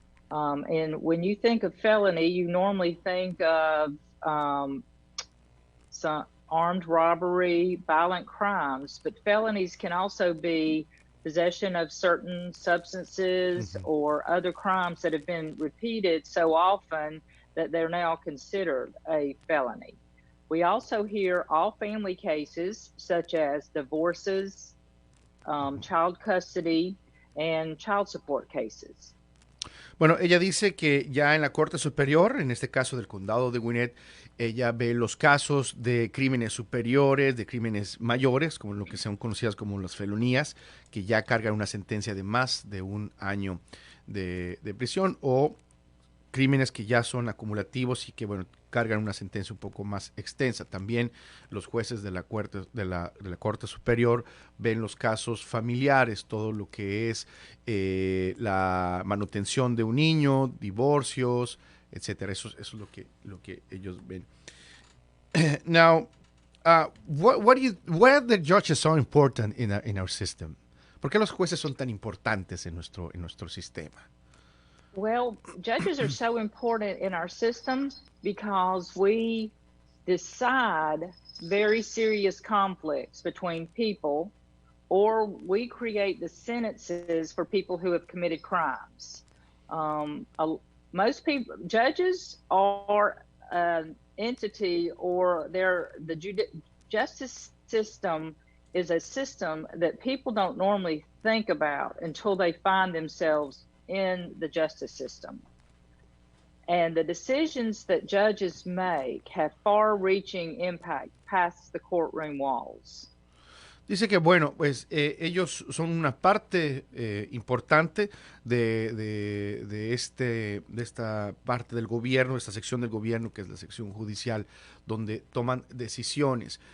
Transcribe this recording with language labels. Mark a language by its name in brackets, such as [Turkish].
[English] And when you think of felony, you normally think of some armed robbery, violent crimes, but felonies can also be possession of certain substances or other crimes that have been repeated so often that they're now considered a felony. We also hear all family cases such as divorces, child custody, and child support cases. [Spanish] Bueno, ella dice que ya en la Corte Superior, en este caso del condado de Gwinnett, ella ve los casos de crímenes superiores, de crímenes mayores, como lo que son conocidas como las felonías, que ya cargan una sentencia de más de 1 año de prisión, o crímenes que ya son acumulativos y que, bueno, cargan una sentencia un poco más extensa. También los jueces de la Corte Superior ven los casos familiares, todo lo que es la manutención de un niño, divorcios, etcétera. Eso es lo que ellos ven. [English] Now, why are the judges so important in our system? [Spanish] ¿Por qué los jueces son tan importantes en nuestro sistema? [English] Well, judges are so important in our system because we decide very serious conflicts between people, or we create the sentences for people who have committed crimes. Most people, judges are an entity, or the justice system is a system that people don't normally think about until they find themselves in the justice system. And the decisions that judges make have far-reaching impact past the courtroom walls. [Spanish] Dice que, bueno, pues ellos son una parte importante de esta parte del gobierno, esta sección del gobierno que es la sección judicial, donde toman decisiones.